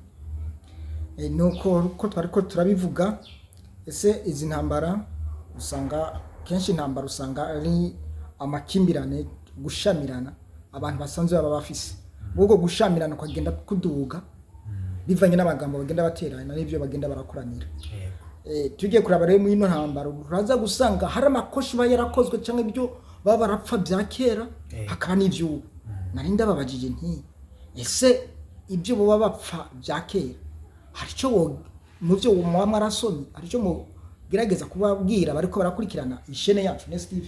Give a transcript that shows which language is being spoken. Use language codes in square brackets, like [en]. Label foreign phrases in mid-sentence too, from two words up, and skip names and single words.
[rn] Nuko ko twariko turabivuga, ese izi ntambara usanga kenshi intambara usanga ari amakimbirane, gushamirana abantu basanzwe baba bafise, ubwo gushamirana kwagenda kuduga bivanye n'amagambo bagenda baterana n'ibyo bagenda barakoranira. Tugiye kuraba rero muri ino ntambara uraza gusanga hari amakoshi yarakozwe cyangwa ibyo baba barapfa bya kera, hakaba n'ibyo narinda babajije nti ese ibyo baba bapfa bya kera hari icyo mu byo muba mwarasomye, hari icyo mugerageza kubabwira bariko barakurikirana ishene yacu ne Steve?